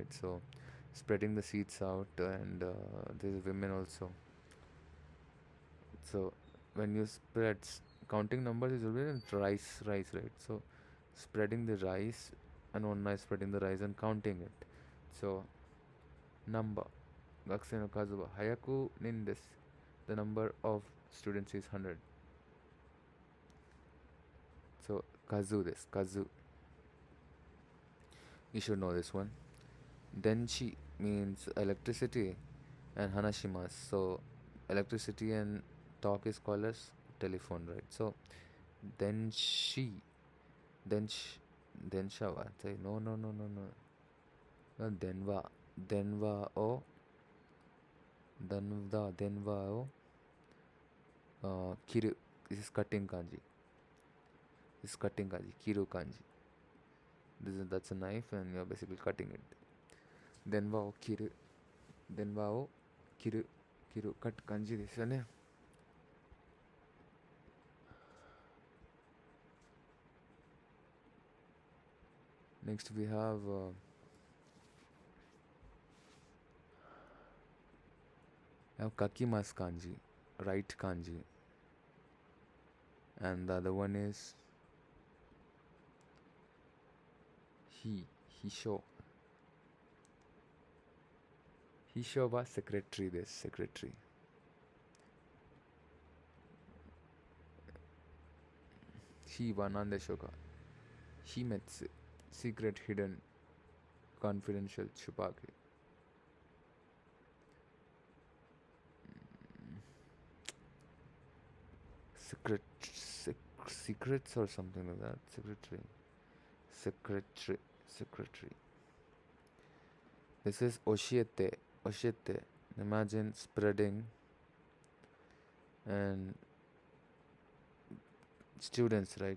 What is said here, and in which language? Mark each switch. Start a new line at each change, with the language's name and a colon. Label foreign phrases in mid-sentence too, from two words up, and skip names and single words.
English: So spreading the seeds out, and there's women also. So when you spread, counting numbers is always rice, right? So spreading the rice, and one is spreading the rice and counting it. So number.
Japanese: Gakusei no kazu wa hayaku nin desu.
English: The number of students is 100.
Japanese: So kazu desu. Kazu.
English: You should know this one. Denshi means electricity and hanashimasu. So electricity and talk is called as telephone, right?
Japanese: So densha wa. No. Denwa o kiru.
English: This is cutting kanji.
Japanese: Kiru kanji.
English: That's a knife and you're basically cutting it.
Japanese: Denwa o kiru.
English: Cut kanji
Japanese: desu ne.
English: Next we have
Japanese: kakimasu kanji,
English: right kanji, and the other one is
Japanese: hisho wa
English: secretary desu. Secretary.
Japanese: Hi wa nan desho ka? Himetsu.
English: Secret, hidden, confidential,
Hindi: छुपा के.
English: secrets or something like that. Secretary. This is oshiete. Imagine spreading, and students, right?